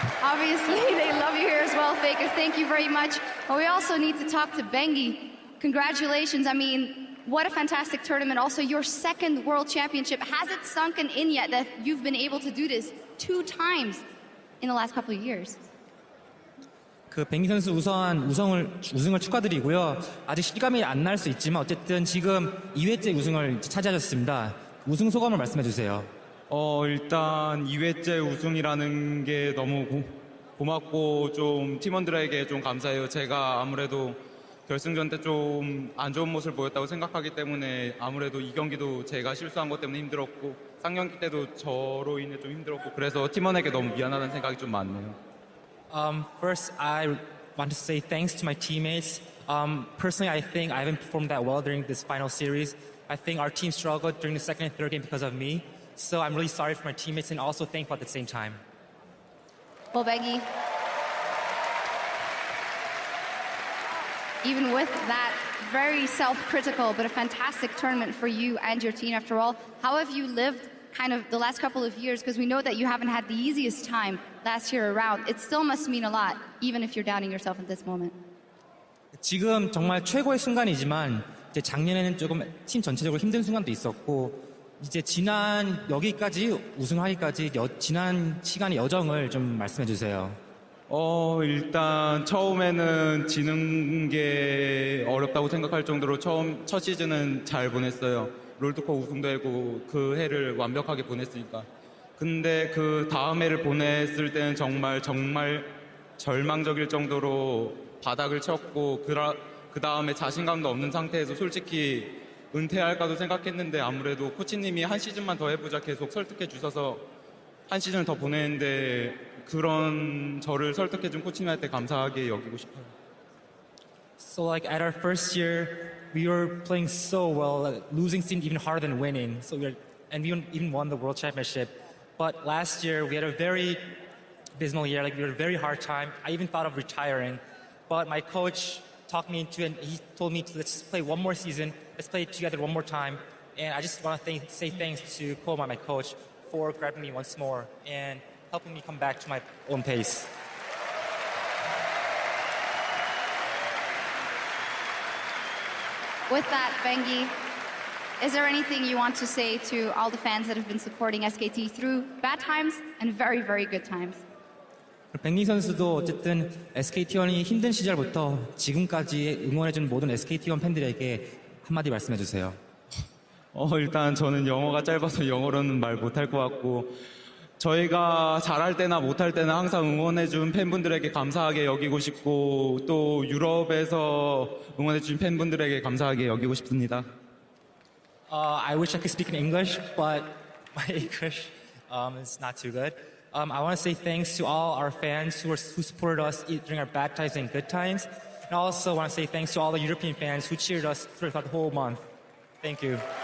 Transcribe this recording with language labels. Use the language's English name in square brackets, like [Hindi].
[English] Obviously, they love you here as well, Faker. Thank you very much. But we also need to talk to Bengi. Congratulations. I mean, what a fantastic tournament. Also, your second world championship. Has it sunken in yet that you've been able to do this 2 times in the last couple of years? [Korean] 그 뱅기 선수 우승을 축하드리고요. 아직 실감이 안 날 수 있지만 어쨌든 지금 2회째 우승을 차지하셨습니다. 우승 소감을 말씀해 주세요. 일단 2회째 우승이라는 게 너무 고맙고 좀 팀원들에게 좀 감사해요. 제가 아무래도 결승전 때 좀 안 좋은 모습을 보였다고 생각하기 때문에 아무래도 이 경기도 제가 실수한 것 때문에 힘들었고 상경기 때도 저로 인해 좀 힘들었고 그래서 팀원에게 너무 미안하다는 생각이 좀 많네요. [English] First, I want to say thanks to my teammates. Personally, I think I haven't performed that well during this final series. I think our team struggled during the second and third game because of me. So I'm really sorry for my teammates and also thankful at the same time. Well, Bengi, even with that very self-critical but a fantastic tournament for you and your team after all, how have you lived kind of the last couple of years? Because we know that you haven't had the easiest time last year around. It still must mean a lot, even if you're doubting yourself at this moment. [Korean] 지금 정말 최고의 순간이지만 이제 작년에는 조금 팀 전체적으로 힘든 순간도 있었고 이제 지난 여기까지 우승하기까지 지난 시간의 여정을 좀 말씀해 주세요. 일단 처음에는 지는 게 어렵다고 생각할 정도로 첫 시즌은 잘 보냈어요. 롤드컵 우승되고 그 해를 완벽하게 보냈으니까. 근데 그 다음 해를 보냈을 때는 정말 절망적일 정도로 바닥을 쳤고 그 다음에 자신감도 없는 상태에서 솔직히 은퇴할까도 생각했는데 아무래도 코치님이 한 시즌만 더 해보자 계속 설득해 주셔서 한 시즌을 더 보냈는데 그런 저를 설득해준 코치님한테 감사하게 여기고 싶어요. [English] So like at our first year, we were playing so well. That losing seemed even harder than winning. So we even won the world championship. But last year we had a very abysmal year. Like we had a very hard time. I even thought of retiring, but my coach talked me into it. And he told me to let's play one more season. Let's play together one more time. And I just want to say thanks to Koma, my coach, for grabbing me once more and helping me come back to my own pace. With that, Bengi, is there anything you want to say to all the fans that have been supporting SKT through bad times and very, very good times? [Korean] 뱅리 선수도 어쨌든 SKT1이 힘든 시절부터 지금까지 응원해준 모든 SKT1 팬들에게 한마디 말씀해 주세요. 일단 저는 영어가 짧아서 영어로는 말 못할 것 같고 저희가 잘할 때나 못할 때나 항상 응원해준 팬분들에게 감사하게 여기고 싶고 또 유럽에서 응원해준 팬분들에게 감사하게 여기고 싶습니다. [English] I wish I could speak in English, but my English is not too good. I want to say thanks to all our fans who supported us during our bad times and good times. And I also want to say thanks to all the European fans who cheered us throughout the whole month. Thank you.